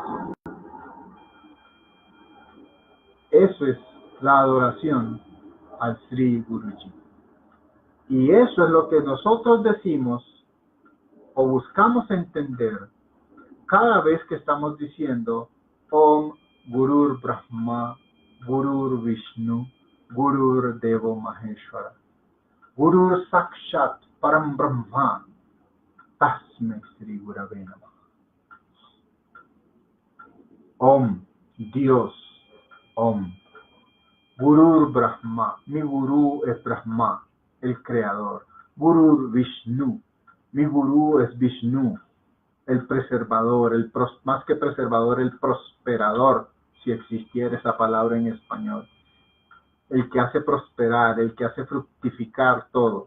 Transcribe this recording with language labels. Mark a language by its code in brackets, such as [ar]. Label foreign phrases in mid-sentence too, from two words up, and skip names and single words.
[es] Eso es la adoración al Sri Guruji. Y eso es lo que nosotros decimos o buscamos entender cada vez que estamos diciendo [sa] Om Gurur Brahma, Gurur Vishnu, Gurur Devo Maheshwara, Gurur Sakshat Param Brahma, Tasme Sri Gurave Namah. [es] Om, Dios, Om. [sa] Gurur Brahma, [es] mi gurú es Brahma, el creador. [sa] Gurur Vishnu, [es] mi gurú es Vishnu, el preservador, más que preservador, el prosperador, si existiera esa palabra en español. El que hace prosperar, el que hace fructificar todo.